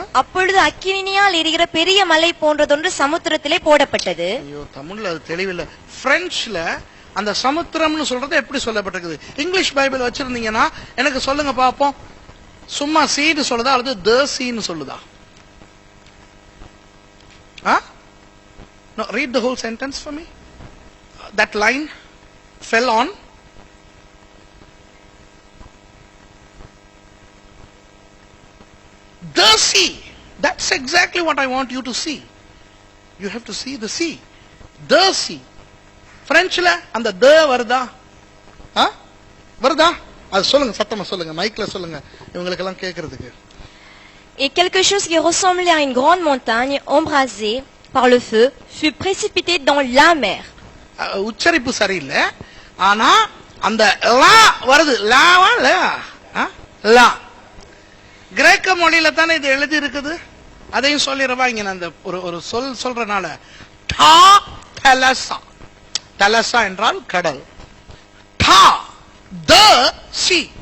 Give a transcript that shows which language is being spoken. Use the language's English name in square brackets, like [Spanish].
[Tamil] அப்பொழுது அக்கினியால் எரிகிற பெரிய மலை போன்றதொன்று சமுத்திரத்திலே போடப்பட்டது. ஐயோ, தமிழ்ல அது தெளிவில்லை. பிரெஞ்சுல அந்த சமுத்திரம்னு சொல்றது எப்படி சொல்லப்பட்டிருக்குது? இங்கிலீஷ் பைபிள் வச்சிருந்தீங்கன்னா எனக்கு சொல்லுங்க பாப்போம். சும்மா சீன்னு சொல்லுதா அல்லது த சீன்னு சொல்லுதா? [English] No, read the whole sentence for me. That line fell on the sea. That's exactly what I want you to see. You have to see the sea. The sea. [Tamil] பிரெஞ்சுல அந்த த வருதா? வருதா? அது சொல்லுங்க, சத்தமா சொல்லுங்க, மைக்ல சொல்லுங்க, இவங்களுக்கு எல்லாம் கேட்கறதுக்கு. [French] Et quelque chose qui ressemblait à une grande montagne, embrasée par le feu, fut précipité dans la mer. [Tamil] உச்சரிப்பு சரியில்லை, ஆனா அந்த லா வருது, லாவா லா, கிரேக்க மொழியில தானே இது எழுதி இருக்குது. அதையும் சொல்லிடுவா, இங்க நான் அந்த ஒரு சொல் சொல்றனால. டா தலசா, தலசா என்றால் கடல், டா த சி.